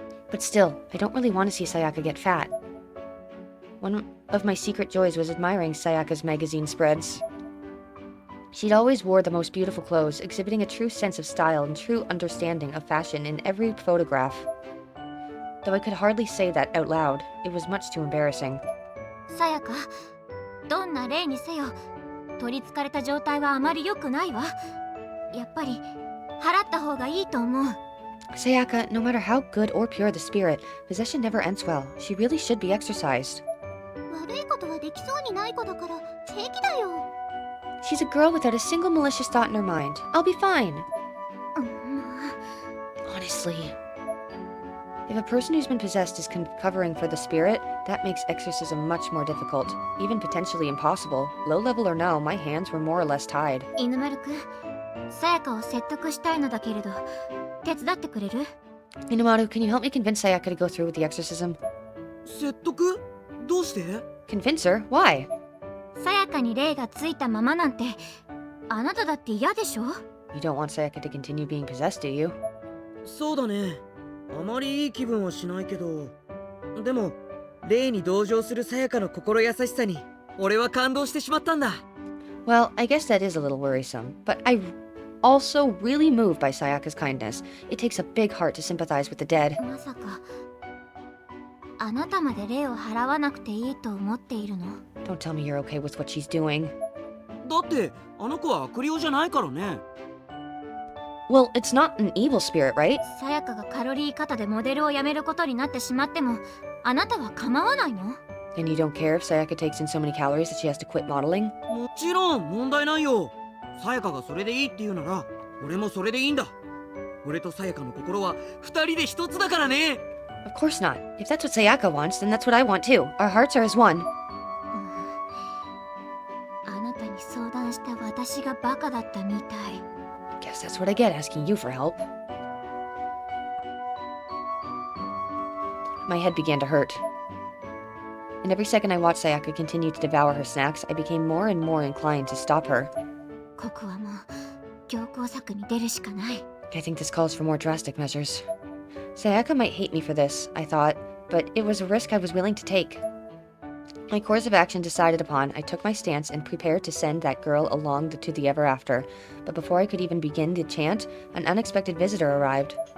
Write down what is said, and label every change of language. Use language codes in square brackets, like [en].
[en] But still, I don't really want to see Sayaka get fat. One of my secret joys was admiring Sayaka's magazine spreads. She'd always wore the most beautiful clothes, exhibiting a true sense of style and true understanding of fashion in every photograph. Though I could hardly say that out loud, it was much too embarrassing. [ja] さやか、どんな霊にせよ取りつかれた状態はあまり良くないわ。やっぱり払った方がいいと思う。 [en] Sayaka, no matter how good or pure the spirit, possession never ends well. She really should be exorcised. [ja] 悪いことはできそうにない子だから平気だよ。 [en] She's a girl without a single malicious thought in her mind. I'll be fine. Honestly. If a person who's been possessed is covering for the spirit, that makes exorcism much more difficult, even potentially impossible. Low level or no, my hands were more or less tied. [ja] 犬丸くん、さやかを説得したいのだけれど手伝ってくれる？ [en] Inomaru, can you help me convince Sayaka to go through with the exorcism? [ja] 説得？どうして？ [en] Convince her? Why? [ja] さやかに霊がついたままなんてあなただって嫌でしょ？ [en] You don't want Sayaka to continue being possessed, do you? [ja] そうだね。あまりいい気分はしないけど、でも霊に同情するさやかの心優しさに俺は感動してしまったんだ。 [en] Well, I guess that is a little worrisome, but I also really moved by Sayaka's kindness. It takes a big heart to sympathize with the dead. [ja] まさかあなたまで霊を払わなくていいと思っているの？ [en] Don't tell me you're okay with what she's doing. [ja] だってあの子は悪霊じゃないからね。 [en] Well, it's not an evil spirit, right? [ja] さやかがカロリー過多でモデルを辞めることになってしまってもあなたは構わないの？ [en] And you don't care if Sayaka takes in so many calories that she has to quit modeling? [ja] もちろん問題ないよ。さやかがそれでいいって言うなら俺もそれでいいんだ。俺とさやかの心は二人で一つだからね。 [en] Of course not. If that's what Sayaka wants, then that's what I want too. Our hearts are as one. [ja] あなたに相談した私がバカだったみたい。 [en] Guess that's what I get asking you for help. My head began to hurt. And every second I watched Sayaka continue to devour her snacks, I became more and more inclined to stop her. [ja] ここはもう強硬策に出るしかない。 [en] I think this calls for more drastic measures. Sayaka might hate me for this, I thought, but it was a risk I was willing to take. My course of action decided upon, I took my stance and prepared to send that girl along to the ever after. But before I could even begin the chant, an unexpected visitor arrived.